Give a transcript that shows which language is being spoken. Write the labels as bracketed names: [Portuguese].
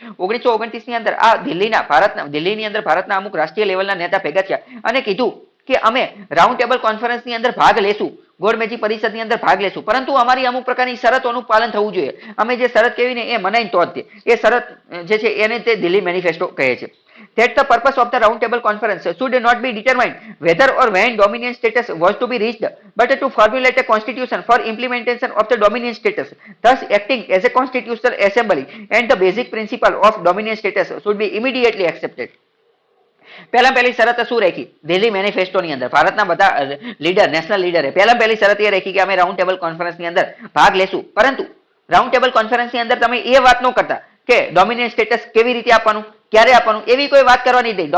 [Gujarati] 1929 ની અંદર આ દિલ્હીની અંદર ભારતના અમુક રાષ્ટ્રીય લેવલના નેતા ભેગા થયા અને કીધું કે અમે રાઉન્ડ ટેબલ કોન્ફરન્સની અંદર ભાગ લેશું. ગોળમેજી પરિષદની અંદર ભાગ લેશું, પરંતુ અમારી અમુક પ્રકારની શરતોનું પાલન થવું જોઈએ. અમે જે શરત કહેવી ને એ મનાઈ તો જ એ શરત જે છે એને તે દિલ્હી મેનિફેસ્ટો કહે છે. [English] That the purpose of the round table conference should not be determined whether or when dominion status was to be reached, but to formulate a constitution for implementation of the dominion status, thus acting as a constitutional assembly, and the basic principle of dominion status should be immediately accepted. [Gujarati] પહેલી શરત શું રાખી દિલ્હી મેનિફેસ્ટોની અંદર ભારતના બધા leader national લીડરે પહેલી શરત એ રાખી કે અમે રાઉન્ડ ટેબલ કોન્ફરન્સની અંદર ભાગ લેશું, પરંતુ રાઉન્ડ ટેબલ કોન્ફરન્સની અંદર તમે એ વાત ન કરતા કે ડોમિનિયન સ્ટેટસ કેવી રીતે આપવાનું, ક્યારે આપવાનું, એવી કોઈ વાત કરવાની નહીં.